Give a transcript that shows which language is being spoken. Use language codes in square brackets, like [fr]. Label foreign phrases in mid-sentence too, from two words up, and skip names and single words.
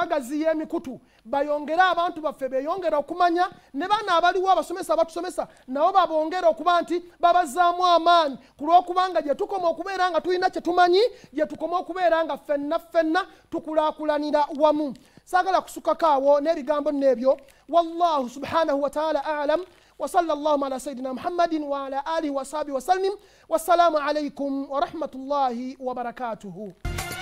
[lg] bagaziya emikutu bayongere abantu baffe beyongera okumanya ne bana abaliwo abasomesa abatusomesa nabo babongera okuba nti babazaamu amaanyi ku lw'okubanga gye tukoma okubeera nga tulina kye tumanyi gye tukoma okubeera nga ffenna tukulaakulanira wamu saagala kusukako awo n'ebigambo n'ebyo [ar] والله سبحانه وتعالى أعلم وصلى الله على سيدنا محمد وعلى آله وصحبه وسلم والسلام عليكم ورحمة الله وبركاته